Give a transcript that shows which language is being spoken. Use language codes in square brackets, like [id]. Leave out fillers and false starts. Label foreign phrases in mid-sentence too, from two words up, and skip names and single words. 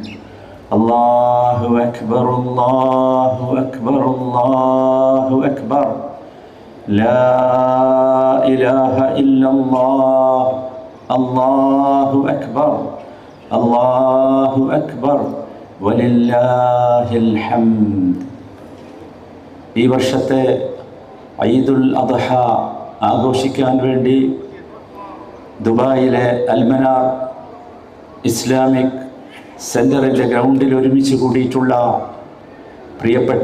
[ar] الله أكبر الله أكبر الله أكبر، لا إله إلا الله. الله أكبر الله أكبر ولله الحمد. [ml] ഈ വർഷത്തെ ഈദുൽ അദ്ഹ ആഘോഷിക്കാൻ വേണ്ടി ദുബായിലെ അൽമനാർ ഇസ്ലാമിക് സെൻ്ററിൻ്റെ ഗ്രൗണ്ടിൽ ഒരുമിച്ച് കൂടിയിട്ടുള്ള പ്രിയപ്പെട്ട